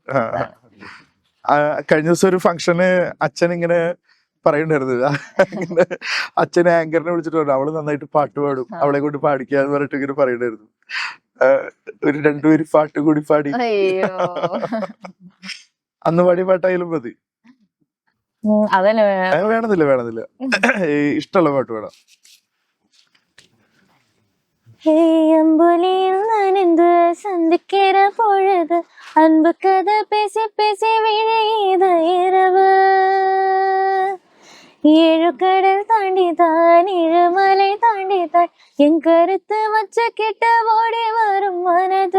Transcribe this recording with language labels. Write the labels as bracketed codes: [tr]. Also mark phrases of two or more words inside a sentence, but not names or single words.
[ml] കഴിഞ്ഞ ദിവസം ഒരു ഫംഗ്ഷന് അച്ഛൻ ഇങ്ങനെ പറയണ്ടായിരുന്നു, അച്ഛൻ ആങ്കറിനെ വിളിച്ചിട്ടുണ്ട്, അവള് നന്നായിട്ട് പാട്ട് പാടും, അവളെ കൊണ്ട് പാടിക്കാന്ന് പറഞ്ഞിട്ട് ഇങ്ങനെ പറയണ്ടായിരുന്നു. ഒരു 2 പേര് പാട്ട് കൂടി പാടി. അന്ന് പാടിയ പാട്ടായാലും മതി. വേണമെന്നില്ല, ഇഷ്ടമുള്ള പാട്ട് വേണം. [ta] அம்புலியில் நனைந்து சந்திக்கிற பொழுது அன்பு கதை பேசி பேசி விழையுது இரவு. 7 கடல் தாண்டிதான் 7 மலை தாண்டிதான் என் கருத்து வச்சு கிட்ட ஓடி வரும் மனது.